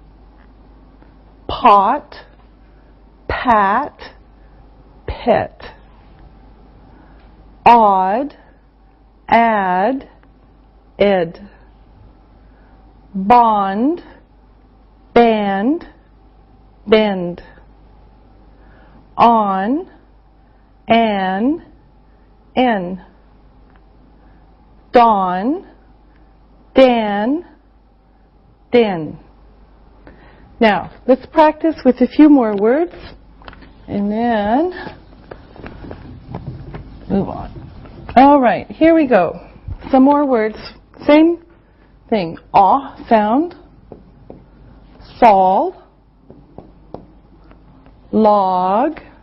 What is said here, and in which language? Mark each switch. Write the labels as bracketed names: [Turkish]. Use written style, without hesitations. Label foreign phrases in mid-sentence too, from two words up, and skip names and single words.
[English] Pot, pat, pet. Odd, add, ed. Bond, band, bend. On, an, en. Dawn, dan, den. Now, let's practice with a few more words and then move on. All right, here we go. Some more words. Same thing. Aw sound. Sol. Log.